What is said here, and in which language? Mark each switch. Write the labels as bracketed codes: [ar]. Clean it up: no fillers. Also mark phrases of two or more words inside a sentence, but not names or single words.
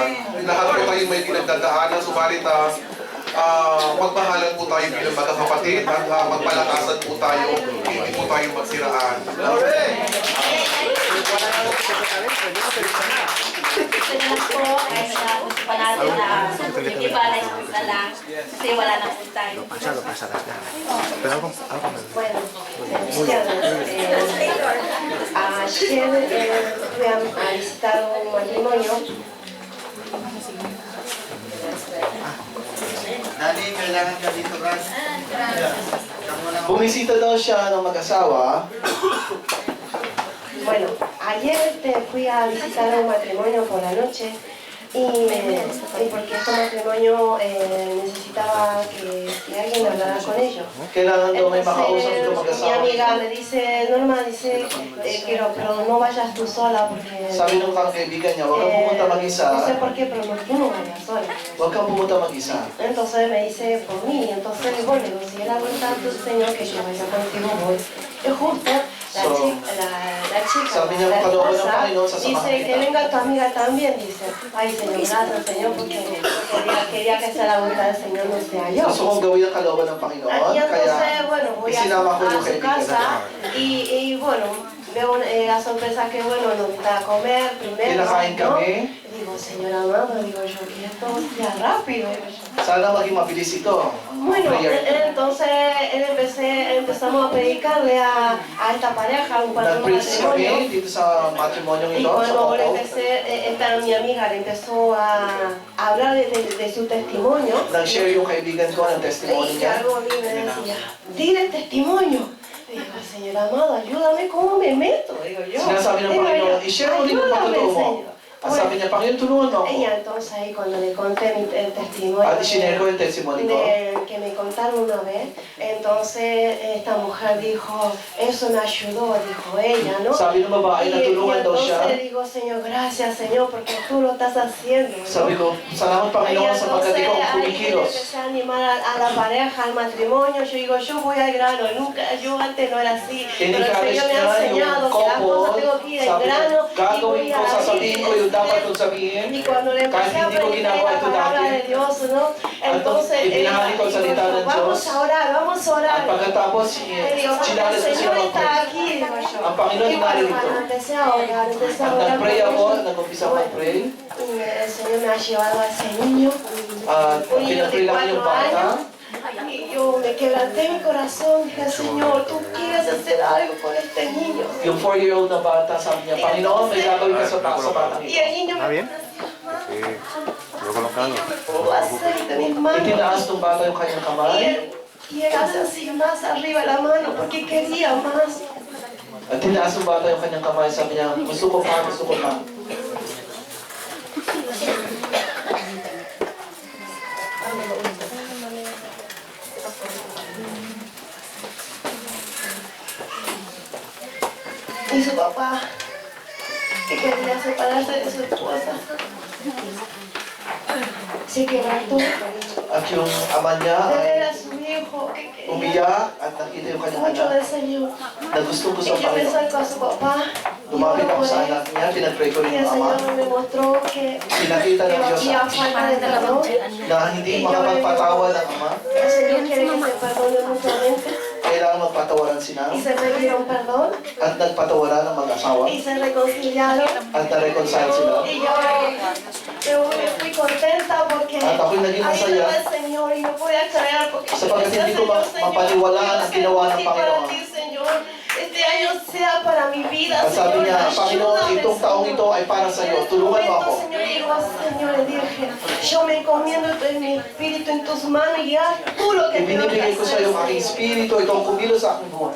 [tl] Lahat po tayo may pinagdadaanan, subalit magmahalan po tayo bilang magkakapatid at magpalakasan po tayo, hindi po tayo magsiraan. Gusto niyo lang po, kahit na gusto pa natin na yung iba na isang na lang, kasi wala na po tayo. [es] Bueno, ayer fui a visitar un matrimonio. Dani, [tl] kailangan ka dito, Brad. Bumisita daw siya ng mag-asawa. [es] Bueno, ayer fui a visitar un matrimonio por la noche y porque este matrimonio necesitaba que alguien hablara con ellos. [tl] Kailangan daw may makausap itong [es] Mi [tl] mag-asawa. [es] amiga me dice, Norma, dice, pero no vayas tú sola porque... [tl] Sabi ng kaibigan niya, huwag kang pumunta [es] No [tl] mag-isa. [es] sé por qué, pero no, tú no vayas sola. [tl] Huwag kang pumunta mag-isa. [es] Entonces me dice, por mí, entonces bueno, le digo, si él aguanta tu Señor que yo vaya contigo voy. Y justo la chica, [tl] sabi niya, [es] la [tl] kalooban ng [es] esposa, [tl] Panginoon, sasamahan [es] dice que [tl] kita. [es] venga tu amiga también, dice, ay Señor, gracias Señor, porque quería que sea la voluntad del Señor, no sea yo. [tl] Gusto kong gawin ang kalooban ng Panginoon, [es] Y entonces, [tl] kaya [es] bueno, voy [tl] isinama ko yung [es] a su [tl] kaibigan [es] casa [tl] niya. [es] y bueno, veo la sorpresa que bueno, nos invita a comer primero, [tl] Kinakain [es] ¿no? [tl] kami. [es] Digo, Señor amado, digo yo, que esto sea rápido, digo yo. [tl] Sana maging mabilis ito. [es] Bueno, [tl] Prayer. [es] entonces empezamos a predicarle a esta pareja, un [tl] Nag-preach kami [es] matrimonio. [tl] dito sa matrimonyong [es] Y [tl] ito, sa [es] cuando le [tl] couple. [es] empecé, mi amiga le empezó a hablar de su testimonio. [tl] Nag-share yung kaibigan ko ng testimony [es] Y [tl] niya. [es] algo a mí me decía, dile el testimonio. Digo, Señor amado, ayúdame, ¿cómo me meto? Digo yo. [tl] Sinasabi ng [es] Digo yo, [tl] Panginoon, i-share mo rin yung [es] ayúdame, [tl] patotoo mo. [es] Señor. [tl] At sabi niya, Panginoon, tulungan mo ako. [es] Ella entonces ahí cuando le conté el testimonio [tl] At isinare ko yung testimony ko. [es] que me contaron una vez, entonces esta mujer dijo, eso me ayudó, dijo ella, ¿no? [tl] Sabi ng babae, [es] Y [tl] natulungan daw siya. [es] entonces digo, Señor, gracias Señor, porque tú lo estás haciendo, ¿no? [tl] Sabi ko, salamat Panginoon sapagkat ikaw ang kumikilos. [es] Empecé a animar a la pareja, al matrimonio. Yo digo, yo voy al grano. Nunca, yo antes no era así. Pero el [tl] Encourage [es] Señor me ha [tl] niya [es] enseñado [tl] yung [es] que las cosas [tl] couple. [es] tengo que ir al [tl] Sabi niya, [es] grano. Y [tl] gagawin [es] voy [tl] ko, [es] a la [tl] sasabihin ko yung dapat kong sabihin. [es] Y cuando le [tl] Kahit [es] empecé a [tl] hindi ko [es] predicar [tl] ginagawa [es] la [tl] ito [es] palabra de [tl] dati. [es] Dios, ¿no? Entonces, [tl] ibinahagi ko ang salita ng [es] vamos [tl] Diyos. [es] a orar, vamos a orar. [tl] At pagkatapos, [es] Le digo, porque [tl] sinalas [es] el [tl] ko siya [es] Señor está [tl] mag-pray. [es] aquí, digo yo. [tl] Ang Panginoon [es] Y bueno, [tl] narito. [es] cuando empecé a orar, empecé a [tl] At [es] orar. [tl] nag-pray [es] por [tl] ako, [es] ellos. [tl] nag-umpisa ako mag-pray. [es] Y el Señor me ha llevado a ese niño. [tl] At [es] Un niño [tl] pinag-pray [es] de [tl] lang yung [es] 4 [tl] bata. [es] años. Y yo me quebranté mi corazón. Dije, Señor, tú quieres hacer algo con este niño. [tl] Yung 4-year-old na bata, sabi niya, Panginoon, may gagawin ka sa batang [es] Y [tl] ito. [es] el niño me pudo hacer de mis manos. [tl] Itinaas ng bata yung kanyang kamay. [es] Y él hace así más arriba la mano porque quería más. [tl] At tinaas ng bata yung kanyang kamay, sabi niya, gusto ko pa, gusto ko pa. [es] Y su papá, que quería separarse de su esposa, se quebrantó. [tl] At yung ama niya [es] De ver [tl] ay [es] a su hijo que quería [tl] umiyak at nakita yung kanyang [es] mucho [tl] anak [es] del Señor. [tl] na gustong gusto [es] Y [tl] ang [es] yo me [tl] Panginoon. [es] acerco a su papá y [tl] Lumapit ako [es] oro [tl] sa [es] por él. [tl] anak niya, pinag-pray ko rin [es] Y el [tl] yung ama. [es] Señor me mostró que [tl] Pinakita ng Diyos [es] había falta de perdón. [tl] na hindi makapagpatawa ng ama, [es] El Señor quiere que se perdone mutuamente. [tl] kailangan magpatawaran sila [es] y se pidieron perdón [tl] at nagpatawaran ng mag-asawa [es] y se reconciliaron. [tl] at na-reconcile sila. [es] Y yo me fui contenta porque [tl] At ako'y naging [es] ahí [tl] masaya [es] estaba el Señor y no podía creer porque [tl] sapagkat [es] decía, [tl] hindi ko [es] Señor, Señor, [tl] mapaniwalaan ang [es] quiero [tl] ginawa [es] ser [tl] ng [es] útil para [tl] Panginoon. [es] ti, Señor. Este año sea para mi vida, [tl] At sabi [es] Señor. [tl] niya, Panginoon, [es] Ayúdame, [tl] itong taong [es] Señor. [tl] ito ay para sa iyo. [es] En este [tl] Tulungan mo ako. [es] momento, Señor, digo, Señor, le dije, yo me encomiendo en mi espíritu en tus manos y haz tú lo que tengo que [tl] Ibinibigay ko sa iyo ang aking [es] hacer, Señor. [tl] espiritu, ikaw kumilos sa aking buhay.